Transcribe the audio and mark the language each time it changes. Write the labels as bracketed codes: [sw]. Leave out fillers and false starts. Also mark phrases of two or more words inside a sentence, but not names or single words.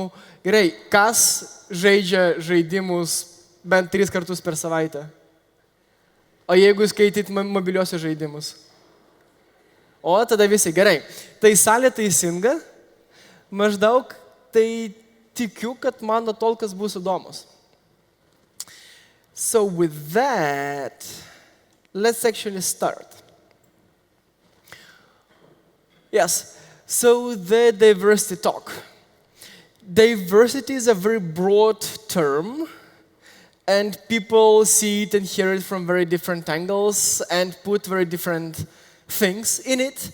[lt] Gerai, kas žaidžia žaidimus bent 3 kartus per savaitę? O jeigu skaityt mobiliuosius žaidimus? O, tada visi, gerai. Tai salė teisinga, maždaug tai tikiu, kad mano tolkas bus įdomus. [en] So with that, let's actually start. Yes, so the diversity talk. Diversity is a very broad term, and people see it and hear it from very different angles and put very different things in it.